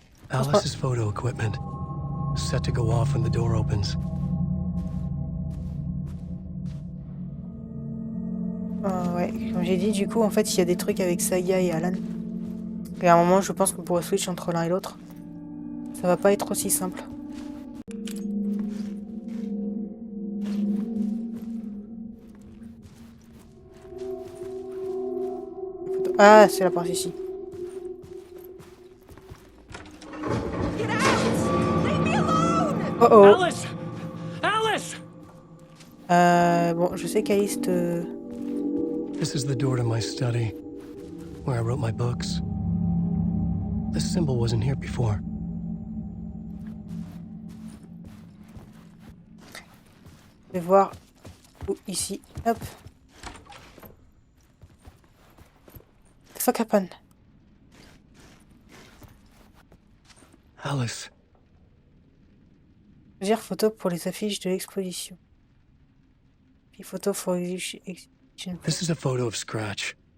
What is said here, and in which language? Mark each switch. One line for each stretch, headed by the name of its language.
English: Alice's photo equipment. Set to go off when the door opens.
French: Ouais, comme j'ai dit, du coup, en fait, il y a des trucs avec Saga et Alan. Et à un moment, je pense qu'on pourra switch entre l'un et l'autre. Ça va pas être aussi simple. Ah, c'est la partie ici. Oh oh. Alice! Alice! Bon, je sais qu'Alice te...
English: This is the door to my study, where I wrote my books. This symbol wasn't here before.
French: Je vais voir où, ici. Hop.
English: The fuck happened? Alice.
French: Plusieurs photos pour les affiches de l'exposition.
English: Puis photos for exhibition. This is a photo of Scratch.